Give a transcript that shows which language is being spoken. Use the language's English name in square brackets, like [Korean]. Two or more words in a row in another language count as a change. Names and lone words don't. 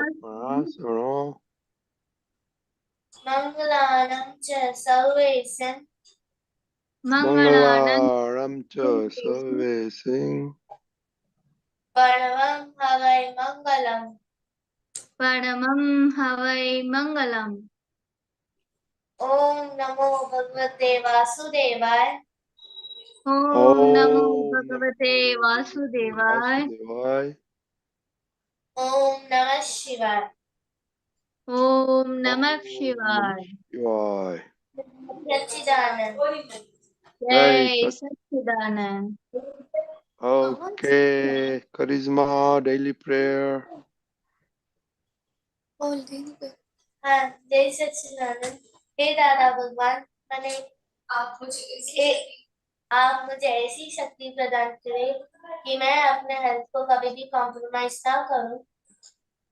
[Sanskrit] पापनाशनो, मंगलानं च सर्वेषां, મંગળાનંદ मंगलारम च सर्वेसिं, परमं हवै मंगलम्। પરમં હવૈ મંગલમ। ओम नमो भगवते वासुदेवाय, ઓમ નમો ओम ભગવતે नमो વાસુદેવાય, वासुदेवाय, ओम नमः शिवाय। ઓમ નમઃ ओम શિવાય। शिवाय। सच्चिदानंद। [Gujarati] જય સચ્ચિદાનંદ। [English] Okay, charisma, daily prayer. [Hindi] हाँ, जय सच्चिदानंद। हे दादा भगवान, मैंने आप मुझे ऐसी शक्ति प्रदान करें कि मैं अपने हेल्थ को कभी भी कॉम्प्रोमाइज ना करूं